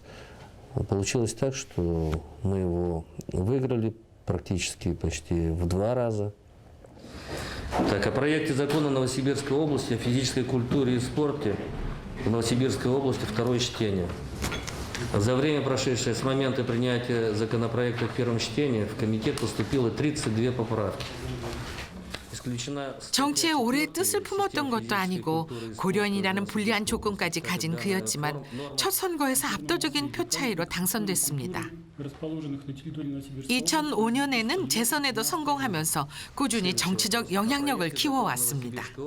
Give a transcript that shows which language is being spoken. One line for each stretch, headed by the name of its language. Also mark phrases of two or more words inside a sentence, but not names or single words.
Russian: Получилось так, что мы его выиграли практически почти в 2 раза. Так, о проекте закона Новосибирской области о физической культуре и спорте в Новосибирской области 2-е чтение. За время, прошедшее с момента принятия законопроекта в первом чтении, в комитет поступило 32 поправки.
Korean: 정치에 오래 뜻을 품었던 것도 아니고 고려인이라는 불리한 조건까지 가진 그였지만 첫 선거에서 압도적인 표 차이로 당선됐습니다. 2005년에는 재선에도 성공하면서 꾸준히 정치적 영향력을 키워왔습니다.